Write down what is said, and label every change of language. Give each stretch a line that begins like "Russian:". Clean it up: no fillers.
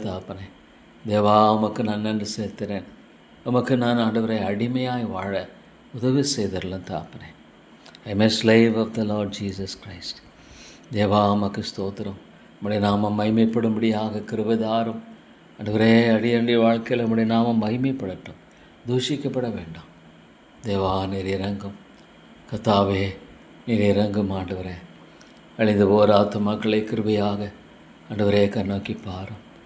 Tamil: தாப்பனே தேவா, உமக்கு நான் நன்றி சேர்க்கிறேன். உமக்கு நான் ஆண்டவரை அடிமையாய் வாழ உதவி செய்தரலாம்.
English: தாப்பனே, I am a slave of the Lord Jesus Christ.
Tamil: தேவா, உமக்கு ஸ்தோத்திரம். உம்முடைய நாமம் மகிமைப்படும்படியாக கிருபை தாரும். ஆண்டவரே, அடியண்டிய வாழ்க்கையில் உம்முடைய நாமம் மகிமைப்படட்டும், தூஷிக்கப்பட வேண்டாம். தேவா, நீர் இறங்கும். கர்த்தாவே, நீர் இறங்கும். ஆண்டவரே, அழிந்து போகிற ஆத்துமாக்களை கிருபையாக ஆண்டவரே கண்ணோக்கி பாரும்.